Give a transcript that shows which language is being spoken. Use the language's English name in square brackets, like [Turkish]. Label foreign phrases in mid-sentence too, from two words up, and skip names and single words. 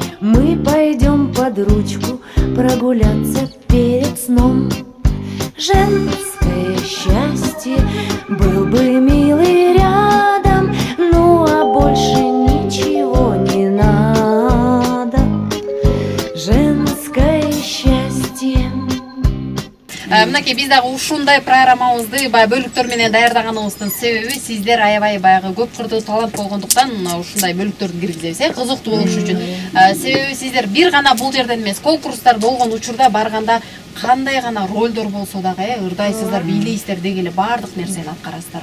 [Russian] Мы пойдем под ручку прогуляться перед сном. Женское счастье, был бы милый рядом, ну а больше ничего не надо. Женское счастье. [Kyrgyz] Мынакей биз дагы ушундай программабызды баягы бөлүктөр менен даярдаганыбыздын себеби сиздер аябай баягы көп кырдуу талант болгондуктан ушундай бөлүктөрдү киргизебиз, кызыктуу болуш үчүн. Себеби сиздер бир гана бул жерден эмес, конкурстар болгон учурда барганда кандай гана ролдор болсо дагы ырдайсыздар, бийлейсиздер деги эле баардык нерсени аткарасыздар.